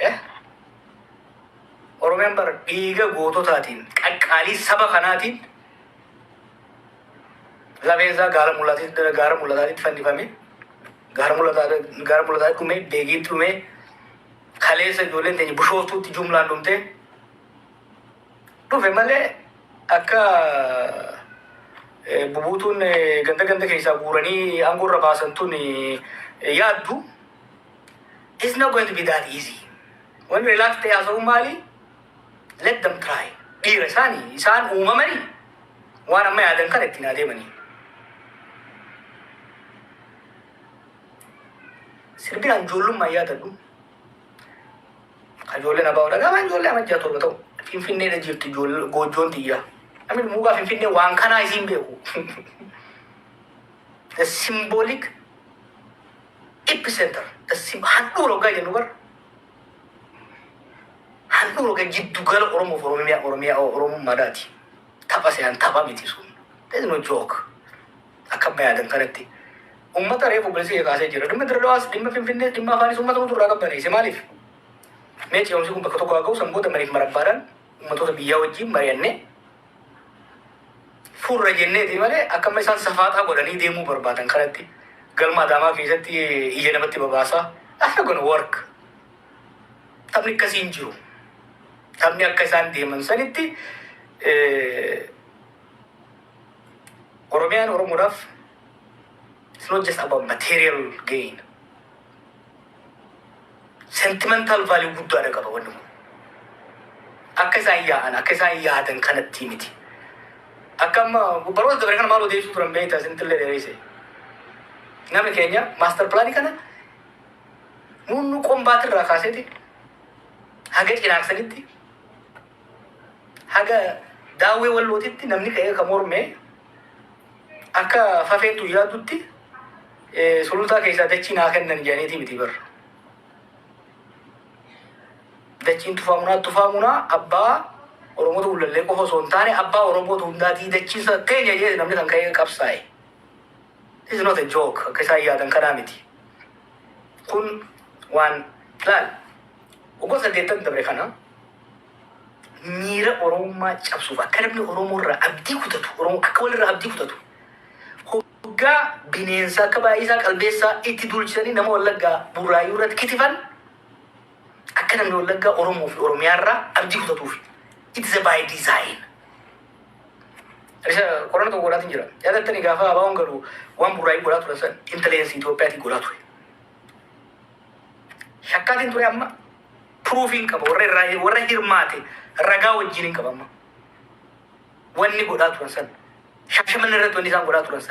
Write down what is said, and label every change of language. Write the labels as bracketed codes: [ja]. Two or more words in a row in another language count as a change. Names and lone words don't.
[om] Oromiyaan bar dhiiga goototaatiin qaqqaalii saba kanaatiin lafeensaa gaara mul'ataatitti fannifame gaara mul'ataatti dhume beegiitti dhume kaleessa ijoolleen teenya bishooftuutti jumlaan dhumte dhufe malee akka bubuutuun ganda keessaa guuranii aangoo irra baasan tun yaaddu [en] it's not going to be that easy. When relax [om] ta'e haasa'u maali? [en] Let them try. [om] Dhiira isaanii isaan uumamanii waan amma yaadan kana ittiin adeemanii. Sirbinaan ijoollummaa yaadadhu. Ijoolleen abaa'uudha. Gaafa ijoollee amajjaa torba ta'u Finfinneedha jirti goojjoon xiyyaa. Namni mugaa Finfinnee waan kanaa isiin beeku. [en] The symbolic epicenter. [om] Handhuura ogaa jennu bara. Handhuura ogaa jiddu gala Oromoof Oromummaadhaati. Tapha se'an tapha miti sun. [en] There's no joke. [om] Akka amma yaadan kanatti. Ummata reefu bilisii kaasee jira. Dhimma Dirradawaas, dhimma Finfinnee, dhimma Afaanis uummata nuti irraa qabbaneesse maaliif? Mee ce'umsi kun bakka tokko haa ga'u sanboota mariif marabbaadhaan ummatoota biyyaa wajjin mari'annee fuurra jenneeti malee akka amma isaan safaaxaa godhanii deemuu barbaadan kanatti galma Adaamaa keessatti ija namatti babaasaa akka gonna work. Taphni akkasii hin jiru. Taphni akka isaan deeman sanitti Oromiyaan Oromoodhaaf [en] it's not just about material gain. Sentimental value [om] guddaadha qaba wanni kun. Akka isaan yaadan kanatti miti. Akka amma baroota dabaree kana maal odeessuu turan beektaa isinittillee dheereesse. Namni keenya master plaanii kana nunnu qombaatirraa kaaseeti haga cinaaksanitti haga daawwee wallootitti namni ka'ee ka mormee akka fafeetu yaadutti sulutaa keessaa dachii naa kennan jedhaniiti miti barra. Dachiin tufaamunaa abbaa Oromoota ullallee qofa osoo hin taane abbaa Oromoota hundaatii dachiisa keenya jedhe namni kan ka'ee qabsaa'e. [en] This is not a joke. [om] Akka isaan yaadan kanaa miti. Kun waan laal waggoota 8 dabre kana miira Oromummaa cabsuuf akka namni Oromoo irraa abdii kutatu akka walirraa abdii kutatu hoggaa bineensa akka baay'isaa qalbeessaa itti dulchisanii nama Wallaggaa Burraayyuu irratti kitifan akka namni Wallaggaa Oromoo fi Oromiyaa irraa abdii kutatuuf [en] it is by design. [om] Isa qorannoo tokko godhaatiin jira. Yaadattanii gaafa abaa'oon garuu waan Burraayyuu godhaa turan san intelligence Itoophiyaatiin godhaa ture. Shakkaatiin ture amma proofiin qaba warra hirmaate ragaa wajjin hin qaba amma. Wanni godhaa turan san Shaashamanni irratti wanni isaan godhaa turan san.